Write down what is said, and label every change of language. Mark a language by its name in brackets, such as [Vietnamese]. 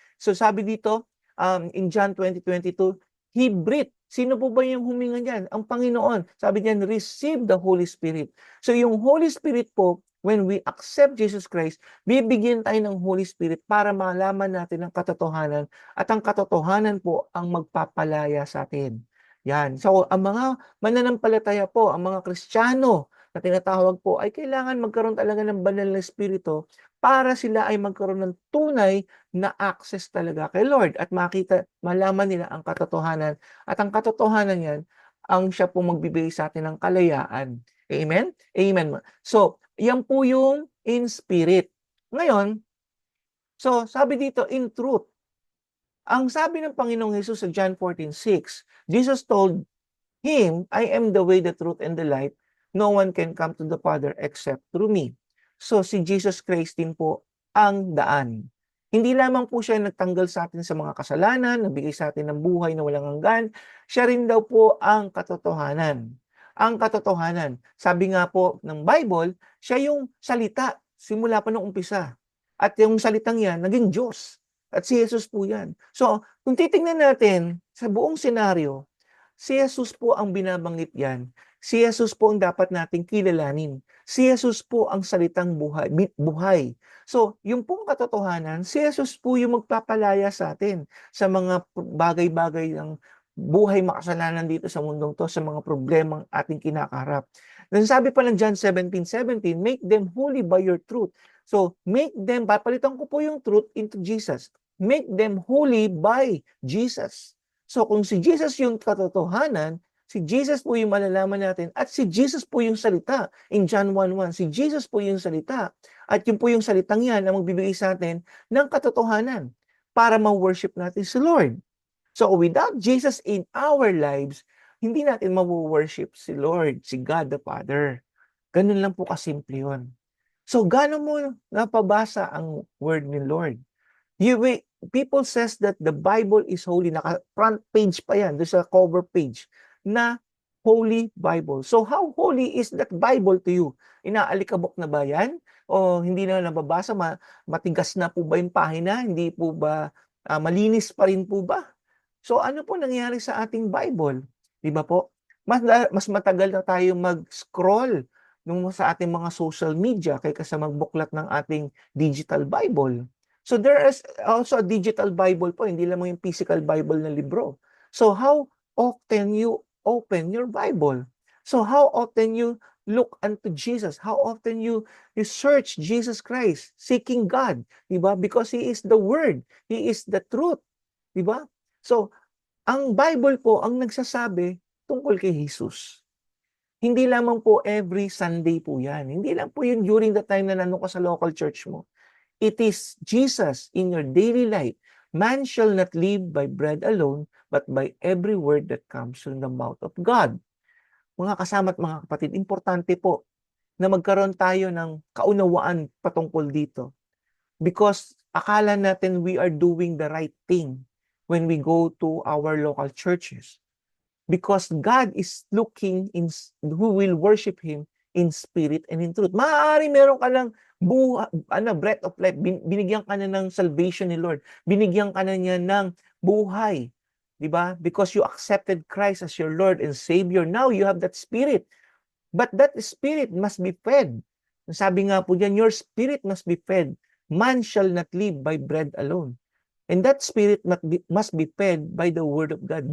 [English] So, [Filipino] sabi dito, [English] in John 20:22, He breathed. [Filipino] Sino po ba yung huminga niyan? Ang Panginoon. Sabi niyan, [English] receive the Holy Spirit. [Filipino] So, yung Holy Spirit po, [English] when we accept Jesus Christ, [Filipino] bibigyan tayo ng Holy Spirit para malaman natin ang katotohanan at ang katotohanan po ang magpapalaya sa atin. Yan. So, ang mga mananampalataya po, ang mga Kristiyano na tinatawag po ay kailangan magkaroon talaga ng banal na espiritu para sila ay magkaroon ng tunay na access talaga kay Lord at malaman nila ang katotohanan at ang katotohanan yan ang siya po magbibigay sa atin ng kalayaan. Amen? Amen. So, yan po yung in spirit. Ngayon, so sabi dito in truth. Ang sabi ng Panginoong Hesus sa John 14:6, [English] Jesus told him, I am the way, the truth, and the life. No one can come to the Father except through me. [Filipino] So si Jesus Christ din po ang daan. Hindi lamang po siya nagtanggal sa atin sa mga kasalanan, nagbigay sa atin ng buhay na walang hanggan, siya rin daw po ang katotohanan. Ang katotohanan. Sabi nga po ng Bible, siya yung salita simula pa noong umpisa. At yung salitang yan, naging Diyos. At si Jesus po yan. So, kung titingnan natin sa buong senaryo, si Jesus po ang binabanggit yan. Si Jesus po ang dapat nating kilalanin. Si Jesus po ang salitang buhay. So, yung pong katotohanan, si Jesus po yung magpapalaya sa atin sa mga bagay-bagay ng buhay makasalanan dito sa mundong to, sa mga problemang ating kinakaharap. Sabi pa ng [English] John 17:17, make them holy by your truth. So, make them, [Filipino] papalitan ko po yung [English] truth into Jesus. Make them holy by Jesus. [Filipino] So kung si Jesus yung katotohanan, si Jesus po yung malalaman natin at si Jesus po yung salita. In John 1:1, si Jesus po yung salita. At yun po yung salitang yan na magbibigay sa atin ng katotohanan para ma-worship natin si Lord. [English] So without Jesus in our lives, [Filipino] hindi natin ma-worship si Lord, si God the Father. Ganun lang po kasimple yun. So gano'n mo napabasa ang word ni Lord? [English] People says that the Bible is holy. [Filipino] Naka front page pa yan, doon sa cover page, na Holy Bible. [English] So how holy is that Bible to you? [Filipino] Inaalikabok na ba yan? O hindi na nababasa? Matigas na po ba yung pahina? Hindi po ba malinis pa rin po ba? So ano po nangyari sa ating Bible? Di ba po? mas matagal na tayo mag-scroll sa ating mga social media kaysa sa magbuklat ng ating digital Bible. [English] So there is also a digital Bible po, [Filipino] hindi lang yung physical Bible na libro. [English] So how often you open your Bible? So how often you look unto Jesus? How often you search Jesus Christ, seeking God, di ba? Because He is the Word, He is the truth, di ba? [Filipino] So ang Bible po ang nagsasabi tungkol kay Jesus. Hindi lamang po every Sunday po yan. Hindi lang po yun [English] during the time [Filipino] na nandun ka sa local church mo. [English] It is Jesus in your daily life. Man shall not live by bread alone, but by every word that comes from the mouth of God. [Filipino] Mga kasama at mga kapatid, importante po na magkaroon tayo ng kaunawaan patungkol dito. [English] Because [Filipino] akala natin [English] we are doing the right thing when we go to our local churches. Because God is looking who will worship Him in spirit and in truth. [Filipino] Maaari meron ka ng breath of life. Binigyan ka na ng salvation ni Lord. Binigyan ka na niya ng buhay. Diba? [English] Because you accepted Christ as your Lord and Savior. Now you have that spirit. But that spirit must be fed. [Filipino] Sabi nga po dyan, [English] your spirit must be fed. Man shall not live by bread alone. And that spirit must be fed by the word of God.